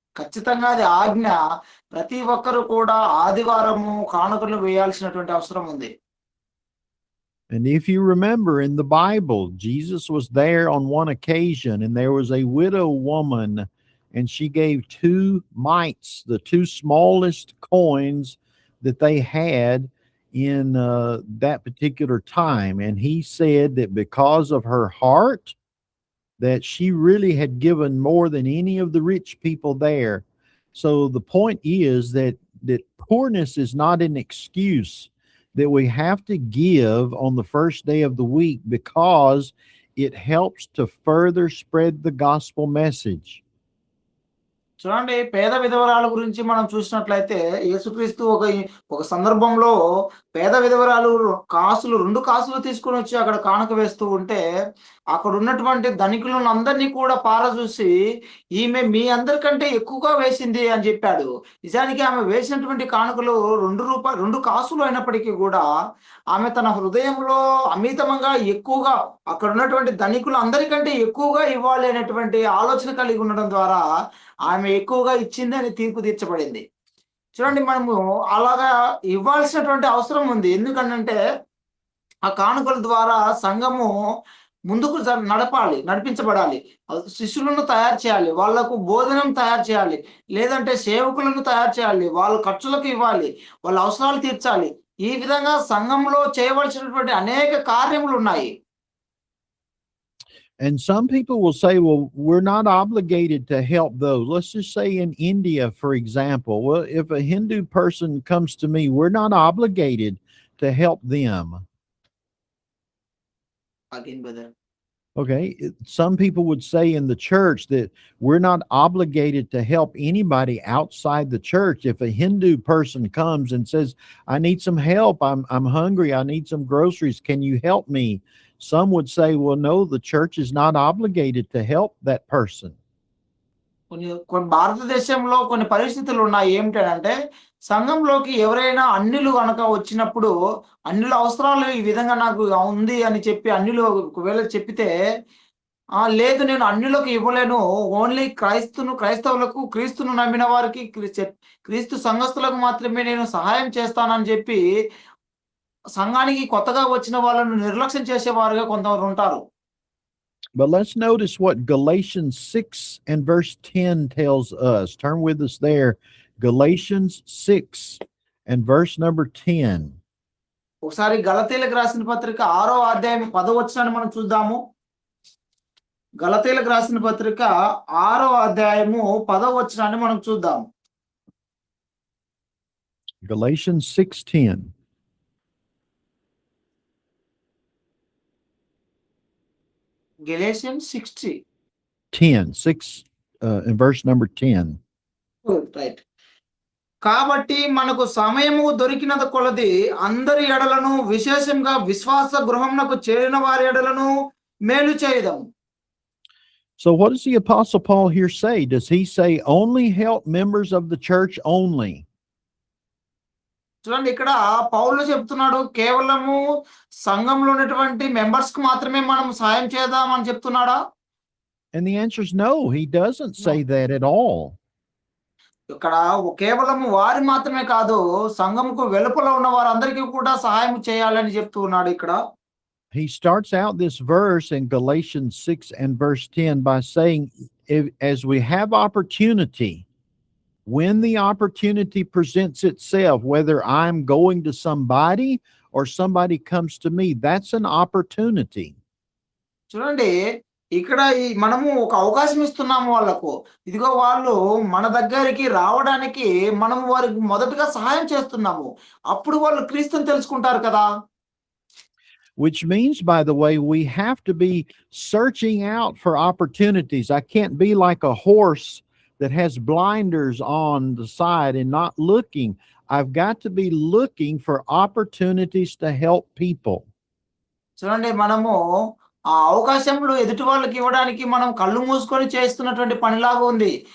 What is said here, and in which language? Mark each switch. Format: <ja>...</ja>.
<te>ఖచ్చితంగా అది ఆజ్ఞ. ప్రతి ఒక్కరు కూడా ఆదివారము కానుకలు వేయాల్సినటువంటి అవసరం ఉంది.</te> <en>And if you remember in the Bible, Jesus was there on one occasion, and there was a widow woman, and she gave 2 mites, the 2 smallest coins that they had in that particular time. And he said that because of her heart, that she really had given more than any of the rich people there. So the point is that poorness is not an excuse, that we have to give on the first day of the week because it helps to further spread the gospel message.</en> <te>చూడండి పేద విధవరాల గురించి మనం చూసినట్లయితే యేసుక్రీస్తు ఒక సందర్భంలో పేద విధవరాలు కాసులు 2 కాసులు తీసుకొనొచ్చి అక్కడ కానుక వేస్తూ ఉంటే, అక్కడ ఉన్నటువంటి ధనికులను అందరినీ కూడా పారజూసి, "ఈమె మీ అందరికంటే ఎక్కువగా వేసింది" అని చెప్పాడు. నిజానికి ఆమె వేసినటువంటి కానుకలు రూ. 2 కాసులు అయినప్పటికీ గూడా, ఆమె తన హృదయంలో అమితముగా ఎక్కువగా అక్కడున్నటువంటి ధనికులు అందరికంటే ఎక్కువగా ఇవ్వాలి అనేటువంటి ఆలోచన కలిగి ఉండడం ద్వారా ఆమె ఎక్కువగా ఇచ్చిందని తీర్పు తీర్చబడింది. చూడండి మనము అలాగా ఇవ్వాల్సినటువంటి అవసరం ఉంది. ఎందుకనంటే, ఆ కానుకల ద్వారా సంఘము ముందుకు నడిపించబడాలి. శిష్యులను తయారు చేయాలి. వాళ్ళకు భోజనం తయారు చేయాలి. లేదంటే సేవకులను తయారు చేయాలి. వాళ్ళ ఖర్చులకు ఇవ్వాలి. వాళ్ళ అవసరాలు తీర్చాలి. ఈ విధంగా సంఘంలో చేయవలసినటువంటి అనేక కార్యములున్నాయి.</te> <en>And some people will say, well, we're not obligated to help those. Let's just say in India, for example. Well, if a Hindu person comes to me, we're not obligated to help them. Again, brother. Okay. Some people would say in the church that we're not obligated to help anybody outside the church. If a Hindu person comes and says, I need some help, I'm hungry, I need some groceries, can you help me? Some would say, well, no, the church is not obligated to help that person.</en> <te>కొన్ని భారతదేశంలో కొన్ని పరిస్థితులు ఉన్నాయి. ఏమిటంటే సంఘంలోకి ఎవరైనా అన్యులు గనక వచ్చినప్పుడు, అన్యుల అవసరాలు ఈ విధంగా నాకు ఉంది అని చెప్పి అన్యులు ఒకవేళ చెప్పితే, లేదు నేను అన్యులకు ఇవ్వలేను. ఓన్లీ క్రైస్తవులకు క్రీస్తును నమ్మిన వారికి క్రీస్తు సంఘస్థులకు మాత్రమే నేను సహాయం చేస్తానని చెప్పి సంఘానికి కొత్తగా వచ్చిన వాళ్ళను నిర్లక్ష్యం చేసేవారుగా కొంతమంది ఉంటారు.</te> <en>But let's notice what Galatians 6 and verse 10 tells us. Turn with us there. Galatians 6 and verse number 10.</en> <te>ఒకసారి గలతీయులకు రాసిన పత్రిక 6వ అధ్యాయం 10వ వచనాన్ని మనం చూద్దాము. గలతీయులకు రాసిన పత్రిక 6వ అధ్యాయము 10వ వచనాన్ని మనం చూద్దాం.</te> <en>Galatians 6:10. Galatians 6 in verse number 10. Right.</en> <te>కాబట్టి మనకు సమయము దొరికినంత కొలది అందరి ఎడలను విశేషంగా విశ్వాస గృహమునకు చేరిన వారి ఎడలను మేలు చేయదము.</te> <en>So what does the Apostle Paul here say? Does he say only help members of the church only?</en> <te>చూడండి ఇక్కడ పౌలు చెప్తున్నాడు కేవలము సంఘంలో ఉన్నటువంటి మెంబర్స్ కు మాత్రమే మనం సాయం చేద్దాం అని చెప్తున్నాడా?</te> <en>And the answer is no, he doesn't say that at all.</en> <te>ఇక్కడ కేవలం వారి మాత్రమే కాదు, సంఘముకు వెలుపల ఉన్న వారందరికీ కూడా సహాయం చేయాలని చెప్తున్నాడు ఇక్కడ.</te> <en>He starts out this verse in Galatians 6 and verse 10 by saying, as we have opportunity, when the opportunity presents itself, whether I'm going to somebody or somebody comes to me, that's an opportunity.</en> <te>చూడండి ఇక్కడ మనము ఒక అవకాశం ఇస్తున్నాము వాళ్ళకు. ఇదిగో వాళ్ళు మన దగ్గరికి రావడానికి మనము వారికి మొదటగా సహాయం చేస్తున్నాము. అప్పుడు వాళ్ళు క్రీస్తుని తెలుసుకుంటారు కదా.</te> <en>Which means, by the way, we have to be searching out for opportunities. I can't be like a horse that has blinders on the side and not looking. I've got to be looking for opportunities to help people.</en> <te>చూడండి మనము ఆ అవకాశములు ఎదుటి వాళ్ళకి ఇవ్వడానికి మనం కళ్ళు మూసుకొని చేస్తున్నటువంటి పనిలాగా ఉంది.</te>